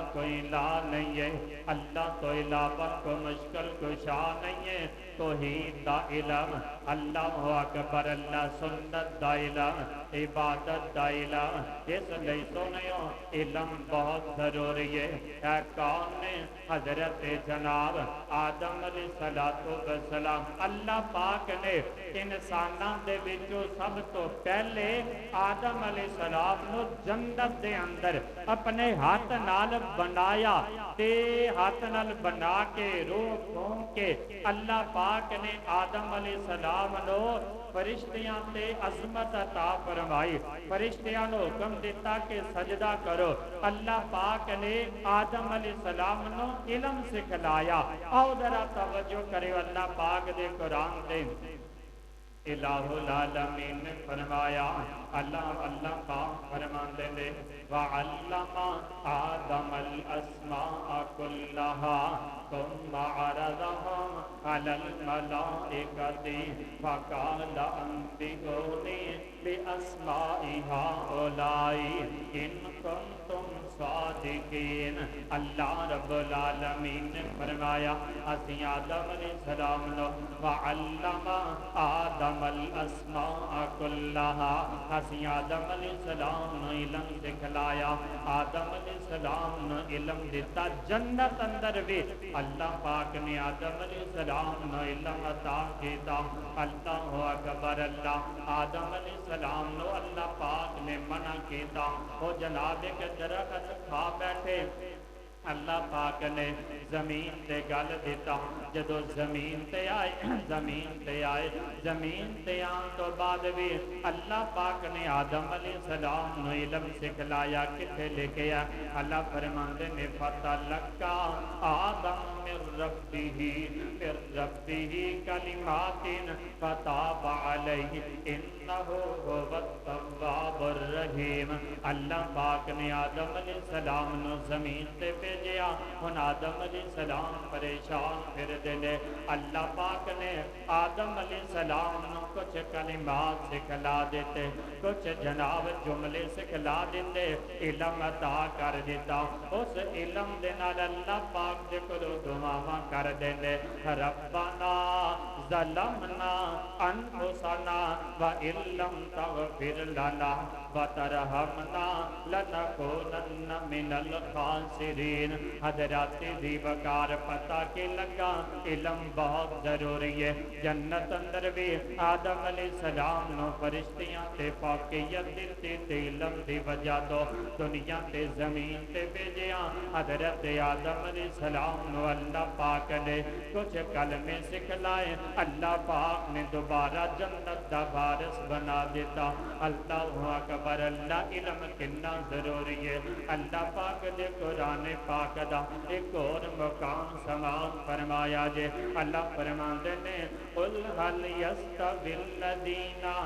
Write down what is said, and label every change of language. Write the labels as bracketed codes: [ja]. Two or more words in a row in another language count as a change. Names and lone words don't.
[ur] کوئی الہ نہیں ہے اللہ کو علاوہ کوئی مشکل کشا نہیں ہے [pa] توحید دا علم اللہ اکبر اللہ سنت دا علم عبادت دا علم اس لئے سنیوں [ur] علم بہت ضروری ہے [pa] اے کون نے حضرت جناب آدم علیہ السلام اللہ پاک نے انساناں دے وچوں سب تو پہلے آدم علیہ السلام نو جنت دے اندر اپنے ہاتھ نال بنایا تے ہاتھ نال بنا کے روح کھون کے اللہ پاک نے آدم علیہ السلام نو فرشتیاں تے عظمت عطا فرمائی فرشتیاں نو حکم دیتا کہ سجدہ کرو اللہ پاک نے آدم علیہ السلام نو علم سکھلایا اور ذرا توجہ کرے اللہ پاک دے قرآن دے الہ العالمین نے فرمایا اللہ پاک فرماندے نے [ar] وَعَلَّمَ آدَمَ الْأَسْمَاءَ كُلَّهَا ثُمَّ عَرَضَهُمْ عَلَى الْمَلَائِكَةِ فَقَالَ أَنبِئُونِي بِأَسْمَاءِ هَؤُلَاءِ إِن كُنتُمْ صَادِقِينَ [pa] اللہ رب العالمین نے فرمایا اسی آدم علیہ السلام نو [ar] وَعَلَّمَ آدَمَ الْأَسْمَاءَ كُلَّهَا [pa] اسی آدم علیہ السلام نو علم دکھلایا آدم علیہ السلام نو علم دیتا جنت اندر بھی اللہ پاک نے آدم علیہ السلام نو علم عطا کیتا اللہ اکبر اللہ آدم علیہ السلام نو اللہ پاک نے منع کیتا وہ جناب ایک درخت کھا بیٹھے اللہ پاک نے زمین تے گل دیتا جدو زمین تے آئے زمین تے آن تو بعد بھی اللہ پاک نے آدم علیہ السلام نو علم سکھلایا کتے لے کے اللہ فرماندے نے [ar] فَتَلَقَّى آدم من ربه کلمات فتاب علیہ انہو هو التواب الرحیم [pa] اللہ پاک نے آدم علیہ السلام نو زمین تے بھیجیا ہن آدم علیہ السلام پریشان پھر دے اللہ پاک نے آدم علیہ السلام نو کچھ کلمات سکھلا دیتے کچھ جناب جملے سکھلا دیتے علم عطا کر دیتا اس علم دے نال اللہ پاک دے کولو دعاواں کر دیندے ربنا [ar] ظلمنا انفسنا وَإِن لَّمْ تَغْفِرْ لَنَا وَتَرْحَمْنَا لَنَكُونَنَّ مِنَ الْخَاسِرِينَ [pa] حضرات دی وقار پتہ کے لگا [ur] علم بہت ضروری ہے [pa] جنت اندر بھی آدم علیہ السلام نو فرشتیاں تے فوقیت دیتی تے علم دی وجہ تو دنیا تے زمین تے بھیجیا حضرت آدم علیہ السلام نو اللہ پاک نے کچھ کلمے سکھلائے اللہ پاک نے دوبارہ جنت دا وارث بنا دیتا اللہ اکبر اللہ علم کنا ضروری ہے اللہ پاک دے قرآن پاک دا ایک اور مقام سماعت فرمایا جے اللہ فرماندے نے [ar] قل هل يستوي الذين